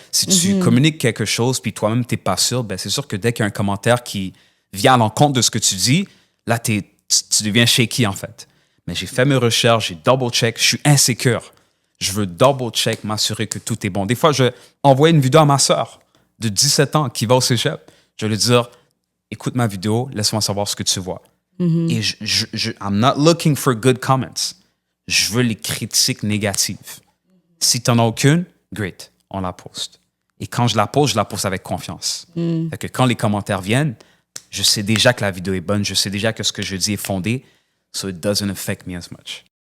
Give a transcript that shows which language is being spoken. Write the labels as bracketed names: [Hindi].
[French] Si tu communiques quelque chose, puis toi-même, tu n'es pas sûr, ben c'est sûr que dès qu'il y a un commentaire qui vient à l'encontre de ce que tu dis, là, tu deviens shaky, en fait. Mais j'ai fait mes recherches, j'ai double-check, je suis insécure. Je veux double-check, m'assurer que tout est bon. Des fois, je vais envoyer une vidéo à ma sœur de 17 ans qui va au cégep. Je vais lui dire, écoute ma vidéo, laisse-moi savoir ce que tu vois. [English] Et I'm not looking for good comments. [French] Je veux les critiques négatives. Si tu n'en as aucune, great, on la poste. Et quand je la poste avec confiance. Fait que quand les commentaires viennent, je sais déjà que la vidéo est bonne, je sais déjà que ce que je dis est fondé, [English] so it doesn't affect me as much.